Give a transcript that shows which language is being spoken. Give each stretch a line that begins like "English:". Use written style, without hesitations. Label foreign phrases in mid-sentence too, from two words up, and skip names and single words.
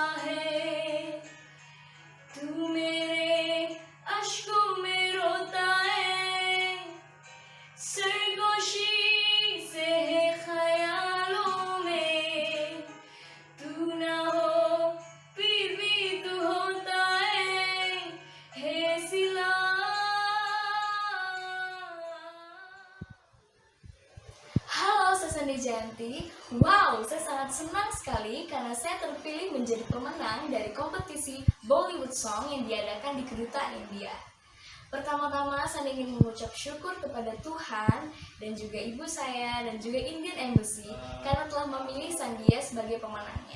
Hindi: है, तू मेरे अश्कों में रोता है, सरगोशी से है ख्यालों में, तू ना हो फिर भी तू होता है सिला।
Indonesian: Halo, saya Sandhya Jayanti. Wow, saya sangat senang sekali karena saya terpilih menjadi pemenang dari kompetisi Bollywood Song yang diadakan di Kedutaan India. Pertama-tama, saya ingin mengucap syukur kepada Tuhan dan juga ibu saya dan juga
English: Indian Embassy
Indonesian: karena telah memilih Sandhya sebagai pemenangnya.